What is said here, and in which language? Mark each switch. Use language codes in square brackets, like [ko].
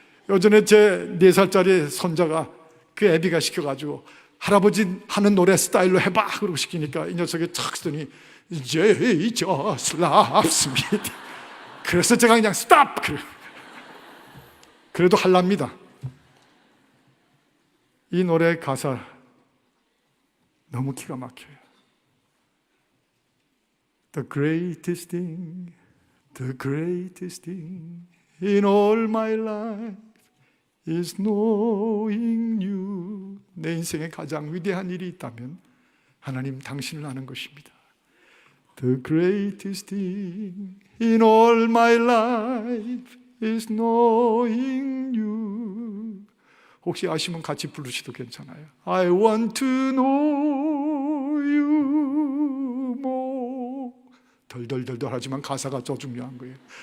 [ko] 요전에 제 4살짜리 손자가 그 애비가 시켜가지고 할아버지 하는 노래 스타일로 해봐 그러고 시키니까 이 녀석이 탁 쓰더니 [en] Jesus loves me. [ko] 그래서 제가 그냥 스탑! 그래도 할랍니다. 이 노래 가사 너무 기가 막혀요. [en] The greatest thing in all my life is knowing you. [ko] 내 인생에 가장 위대한 일이 있다면 하나님 당신을 아는 것입니다. [en] The greatest thing in all my life is knowing you. [ko] 혹시 아시면 같이 부르셔도 괜찮아요. [en] I want to know you more. [ko] 덜덜덜덜 하지만 가사가 더 중요한 거예요.